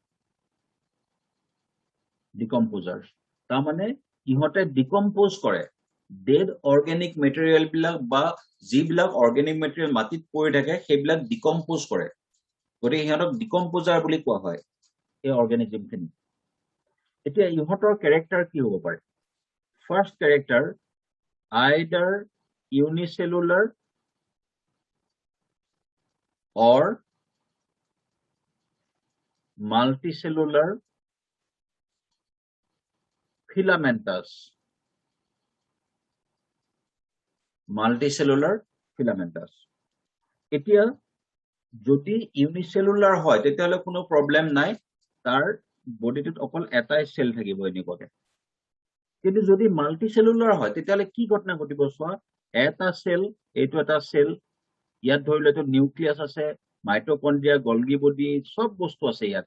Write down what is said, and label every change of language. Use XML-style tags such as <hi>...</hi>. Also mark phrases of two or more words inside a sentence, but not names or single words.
<as>ডিকম্পোজাৰ্ছ তাৰমানে ইহঁতে ডিকম্পোজ কৰে</as> <en>dead organic material</en> <as>বিলাক, বা যিবিলাক</as> <en>organic material</en> <as>মাটিত পৰি থাকে সেইবিলাক ডিকম্পোজ কৰে, গতিকে সিহঁতক ডিকম্পোজাৰ বুলি কোৱা হয় এই অৰ্গেনিজমখিনি। এতিয়া ইহঁতৰ কেৰেক্টাৰ কি হ'ব পাৰে?</as> <en>first character, either unicellular or multicellular filamentous, multicellular filamentous।</en> <as>এতিয়া যদি ইউনিচেলুলাৰ হয় তেতিয়াহ'লে কোনো প্ৰব্লেম নাই, তাৰ বডিটোত অকল এটাই সেল থাকিব এনেকুৱাকে। কিন্তু যদি মাল্টিচেলুলাৰ হয় তেতিয়াহ'লে কি ঘটনা ঘটিব চোৱা, এটা সেল, এইটো এটা সেল, ইয়াত ধৰি লও এইটো নিউক্লিয়াছ আছে, মাইটকন্ড্ৰিয়া,</as> <en>Golgi body,</en> <as>সব বস্তু আছে ইয়াত।</as>